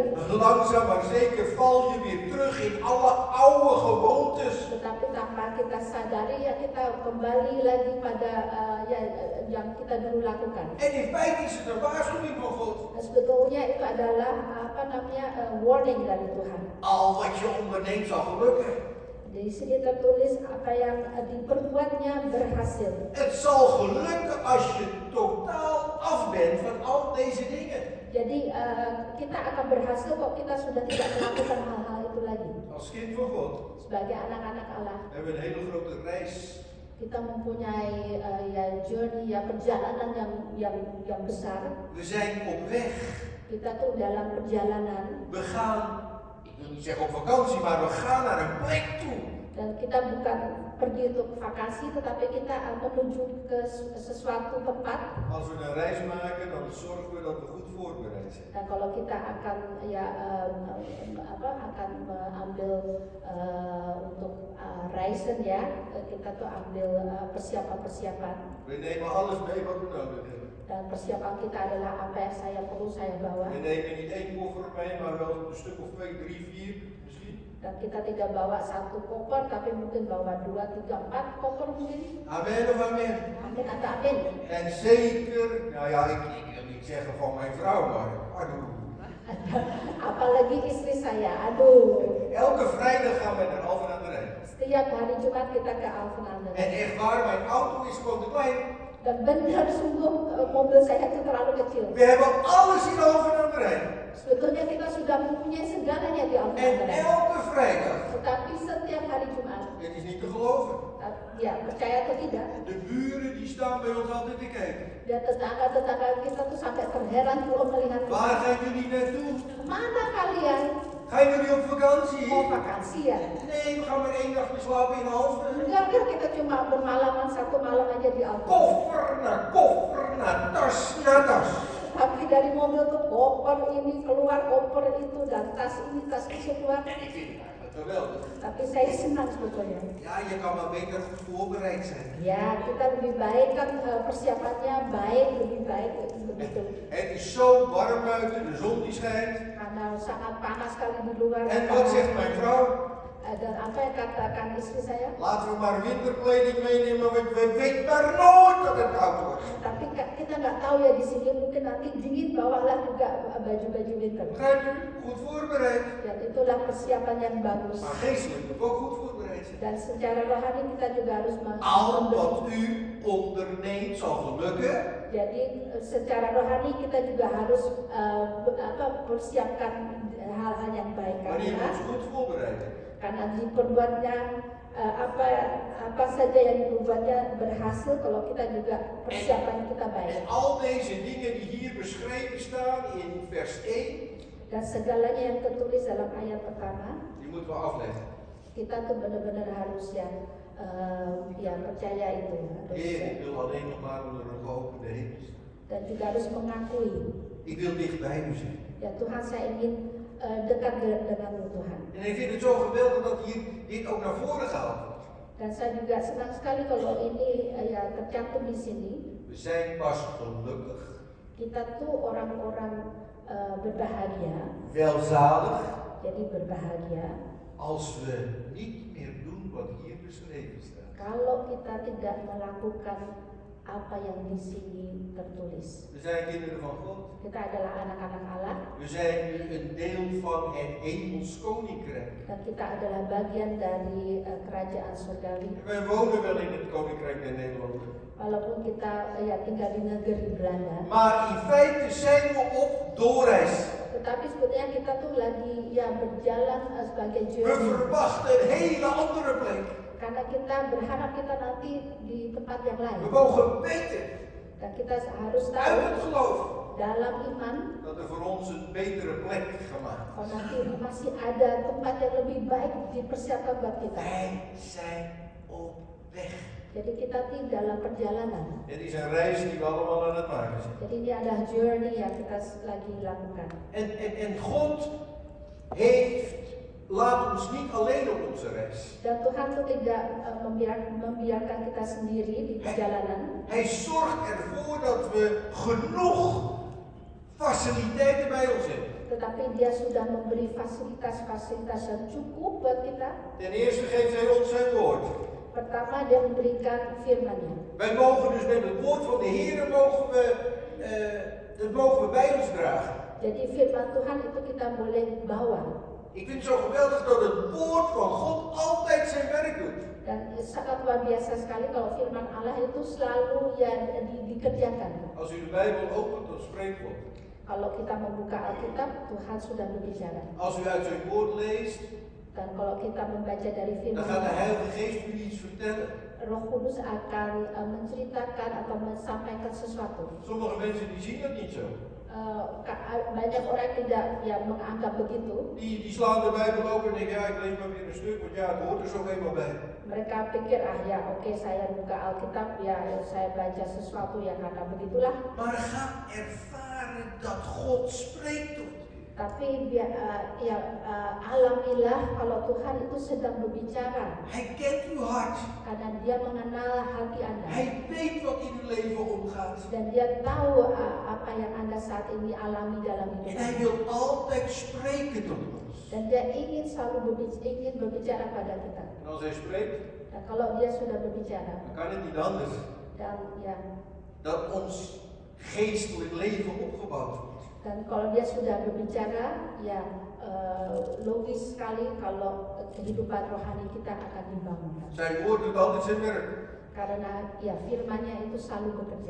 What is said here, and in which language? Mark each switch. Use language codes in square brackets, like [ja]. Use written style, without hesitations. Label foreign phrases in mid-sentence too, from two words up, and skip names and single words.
[nl] Langzaam maar zeker val je weer terug in alle oude gewoontes. [id] tetapi tanpa kita sadari ya kita kembali lagi pada yang kita dulu lakukan. [nl] En in feite is het een waarschuwing van God. [id] Nah, sebetulnya itu adalah warning dari Tuhan. [nl] Al wat je onderneemt zal gelukken. [id] Di sini tertulis apa yang diperbuatnya berhasil. [nl] Het zal gelukken als je totaal af bent van al deze dingen. [id] Jadi kita akan berhasil kok kita sudah tidak melakukan hal-hal itu lagi. [nl] Als kind van God [id] Sebagai anak-anak Allah, [nl] hebben we een hele grote reis. [id] kita mempunyai journey, perjalanan yang besar. [nl] We zijn op weg. [id] Kita tuh dalam perjalanan [nl] We gaan, ik wil niet zeggen op vakantie, maar we gaan naar een plek toe. [id] dan kita bukan pergi untuk vakasi, tetapi kita menuju ke sesuatu tempat. [nl] Als we een reis maken, dan zorgen we dat we goed voorbereid zijn. [id] Dan kalau kita akan akan mengambil untuk reizen ya, kita tuh ambil persiapan-persiapan. [nl] We nemen alles mee wat we nodig hebben. [id] Dan persiapan kita adalah apa yang saya perlu saya bawa. [nl] We nemen niet één koffer mee, maar wel een stuk of 2, 3, 4 misschien. [id] Dan kita tidak bawa satu koper, tapi mungkin bawa 2, 3, 4 koper mungkin. [nl] Amen of amen. [id] Amin atau amin. [nl] En zeker, nou ja, ik wil niet zeggen van mijn vrouw, maar aduh. [id] Apalagi istri saya, aduh. [nl] Elke vrijdag gaan we naar Alphen aan de Rijn. [id] Setiap hari Jumat kita ke Alphen aan de [nl] En [id] Rijn. [nl] echt waar, mijn auto is gewoon te klein. [id] Dan benar sungguh mobil saya itu terlalu kecil. [nl] We hebben alles in Alphen aan de Rijn. [id] Sebetulnya kita sudah mempunyai segalanya di Alphen [nl] En [id] aan de Rijn. [nl] elke vrijdag, [id] Tetapi setiap hari Jumat, [nl] het is niet te geloven. [id] ya percaya atau tidak, [nl] De buren die staan bij ons altijd te kijken. [id] ya tetangga-tetangga kita tuh sampai terheran kalau melihat kita. [nl] Waar gaan jullie naartoe? [id] Mana kalian [nl] Gaan jullie op vakantie? [id] mau vakansi ya? [nl] Nee, we gaan maar 1 nachtje slapen in Alphen. [id] Enggak, kita cuma bermalaman 1 malam aja di Alphen. [nl] Koffer naar tas naar tas. [id] Tapi dari mobil ke koper ini keluar, koper itu, dan tas ini, tas itu keluar. [nl] En ik vind het eigenlijk geweldig. [id] Tapi saya senang sebetulnya. [nl] Ja, je kan maar beter goed voorbereid zijn. [id] Ya, kita lebih baik kan persiapannya baik, lebih baik begitu. [nl] Het is zo warm buiten, de zon die schijnt. [id] Karena sangat panas sekali di luar. [nl] En wat zegt mijn vrouw? [id] Dan apa yang katakan istri saya? [nl] Laten we maar winterkleding meenemen, want we weten maar nooit dat het koud wordt. [id] Tapi kita nggak tahu ya di sini mungkin nanti dingin, bawalah juga baju-baju winter. [nl] Begrijpt u? Goed voorbereid. [id] Dan itulah persiapan yang bagus. [nl] Maar geestelijk moet ook goed voorbereid zijn. [id] Dan secara rohani kita juga harus [nl] Al wat u onderneemt zal gelukken. [id] Jadi secara rohani kita juga harus persiapkan hal-hal yang baik [nl] Wanneer we ons goed voorbereid hebben. [id] karena diperbuatnya apa saja yang diperbuatnya berhasil kalau kita juga persiapan kita baik. [nl] En al deze dingen die hier beschreven staan in vers 1, [id] Dan segalanya yang tertulis dalam ayat pertama, [nl] die moeten we afleggen. [id] kita tuh benar-benar harus yang percaya itu ya. [nl] Heer, ik wil alleen nog maar onder een geopende hemel staan. [id] Dan juga harus mengakui, [nl] Ik wil dicht bij u zijn. [id] ya Tuhan saya ingin dekat denganmu Tuhan. [nl] En ik vind het zo geweldig dat hier dit ook naar voren gehaald wordt. [id] Dan saya juga senang sekali kalau ini tercantum di sini. [nl] We zijn pas gelukkig, [id] Kita tuh orang-orang berbahagia, [nl] welzalig, [id] jadi berbahagia [nl] als we niet meer doen wat hier beschreven staat. [id] kalau kita tidak melakukan apa yang di sini tertulis. [nl] We zijn kinderen van God. [id] Kita adalah anak-anak Allah [nl] We zijn nu een deel van het hemels koninkrijk. [id] dan kita adalah bagian dari kerajaan surgawi. [nl] Wij wonen wel in het koninkrijk der Nederlanden. [id] Walaupun kita tinggal di negeri Belanda, [nl] Maar in feite zijn we op doorreis. [id] tetapi sebetulnya kita tuh lagi berjalan sebagai [nl] We [id] journey. [nl] verwachten een hele andere plek. [id] Karena kita berharap kita nanti di tempat yang lain. [nl] We mogen weten, [id] Dan kita harus [nl] uit [id] tahu [nl] het geloof, [id] dalam iman [nl] dat er voor ons een betere plek gemaakt is. [id] kalau nanti masih ada tempat yang lebih baik dipersiapkan buat kita. [nl] Wij zijn op weg. [id] Jadi kita dalam perjalanan. [nl] Het is een reis die we allemaal aan het maken zijn. [id] Jadi ini adalah journey yang kita lagi lakukan. [nl] En God laat ons niet alleen op onze reis. [id] Dan Tuhan tuh tidak membiarkan kita sendiri di perjalanan. [nl] Hij zorgt ervoor dat we genoeg faciliteiten bij ons hebben. [id] Tetapi dia sudah memberi fasilitas-fasilitas yang cukup buat kita. [nl] Ten eerste geeft hij ons zijn woord. [id] Pertama dia memberikan firman-Nya. [nl] Wij mogen dus met het woord van de Heer dat mogen we bij ons dragen. [id] Jadi firman Tuhan itu kita boleh bawa. [nl] Ik vind het zo geweldig dat het woord van God altijd zijn werk doet. [id] Dan sangat luar biasa sekali kalau firman Allah itu selalu dikerjakan. [nl] Als u de Bijbel opent, dan spreekt God. [id] Kalau kita membuka Alkitab, Tuhan sudah berbicara. [nl] Als u uit zijn woord leest, [id] Dan kalau kita membaca dari [nl] dan [id] firman [nl] gaat de Heilige Geest u iets vertellen. [id] Roh Kudus akan menceritakan atau menyampaikan sesuatu. [nl] Sommige mensen die zien dat niet zo. [id] Banyak orang tidak menganggap begitu. [nl] Die slaan de Bijbel open en denken, ja, ik lees maar weer een stuk, want ja, het hoort er zo eenmaal bij. [id] Mereka pikir oke, saya buka Alkitab, saya baca sesuatu yang karena begitulah. [nl] Maar ga ervaren dat God spreekt tot u. [id] Tapi alamilah kalau Tuhan itu sedang berbicara. [nl] Hij kent uw hart. [id] Karena dia mengenal hati Anda. [nl] Hij weet wat in uw leven omgaat. [id] Dan dia tahu apa yang Anda saat ini alami dalam hidup. [nl] En hij wil altijd spreken tot ons. [id] Dan dia ingin selalu berbicara pada kita. [nl] En als hij spreekt, [id] Dan kalau dia sudah berbicara, [nl] dan kan het niet anders dan dat ons geestelijk leven opgebouwd wordt. [id] dan kalau dia sudah berbicara, logis sekali kalau kehidupan rohani kita akan dibangun. [nl] Zijn woord doet altijd zijn werk. [id] Karena firman-Nya itu selalu bekerja.